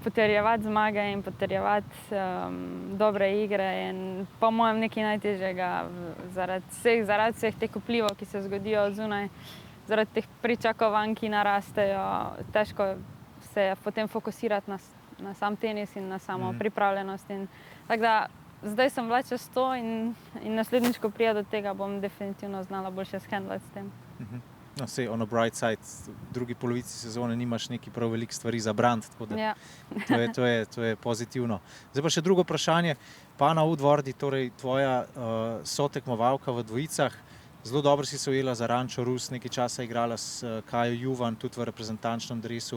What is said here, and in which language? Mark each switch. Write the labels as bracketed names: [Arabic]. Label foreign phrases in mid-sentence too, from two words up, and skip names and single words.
[Slovenian] potrjevati zmage in potrjevati dobre igre in po mojem nekaj najtežjega zaradi vseh teh vplivov, ki se zgodijo od zunaj, zaradi teh pričakovanj, ki narastejo, težko se je potem fokusirati na sam tenis in na samo pripravljenost. Tako da zdaj sem bila čez to in naslednjič, ko prija do tega, bom definitivno znala boljše shendlati s tem. No, sej, [English] on the bright side, [Slovenian] v drugi polovici sezone nimaš neki prav veliko stvari za brand, tako da Ja. to je pozitivno. Zdaj pa še drugo vprašanje. Pana Woodwardi, torej tvoja sotekmovalka v dvojicah, zelo dobro si se ujela za Rančo Rus, nekaj časa igrala s Kajo Juvan, tudi v reprezentančnem dresu.